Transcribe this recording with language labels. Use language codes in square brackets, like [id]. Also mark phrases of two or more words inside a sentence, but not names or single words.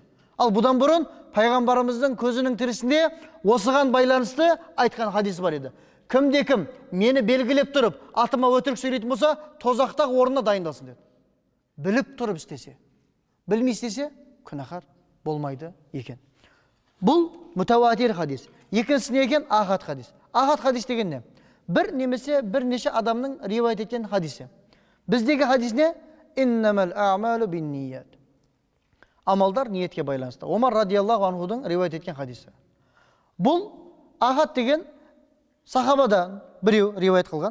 [kk] Ал бұдан бұрын пайғамбарымыздың көзінің тірісінде осыған байланысты айтқан хадис бар еді. Кім мені белгілеп тұрып, атыма өтірік сөйлейтін болса, тозақтағы орнына дайындалсын деді. Біліп тұрып істесе, білмей істесе, күнәһар болмайды екен. Бұл мүтәуатир хадис. Екіншісі не екен? Ахад хадис. Ахад хадис деген не? Бір немесе бірнеше адамның ривайет еткен хадисі. Біздегі хадис не? [ar] إنما الأعمال بالنيات. [kk] Амалдар ниетке байланысты. Омар [ar] رضي الله عنه [kk] ривайет еткен хадисі. Бұл ахад деген сахабадан біреу ривайет қылған.